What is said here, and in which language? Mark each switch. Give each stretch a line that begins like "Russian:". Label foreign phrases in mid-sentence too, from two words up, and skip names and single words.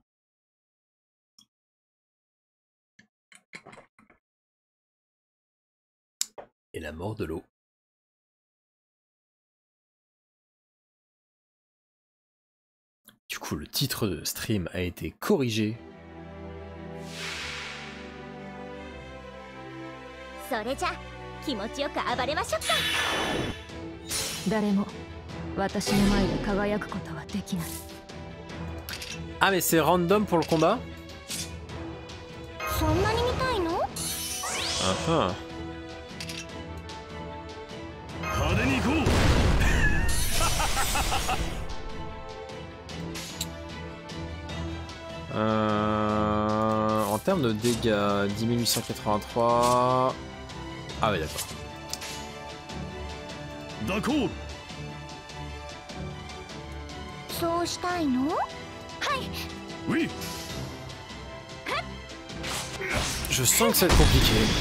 French: Et la mort de l'eau. Du coup, le titre de stream a été corrigé.
Japanese: それじゃ気持ちよく暴れましょうか。誰も私の前で輝くことはできない。
French: Ah, mais c'est random pour le combat?
Japanese: そんなに見たいの？ Ah, 派手に行こう。
French: En termes de dégâts, 10 883... Ah ouais, d'accord. D'accord.
Japanese: そうしたいの？はい。
French: Oui. Je sens que ça va être compliqué.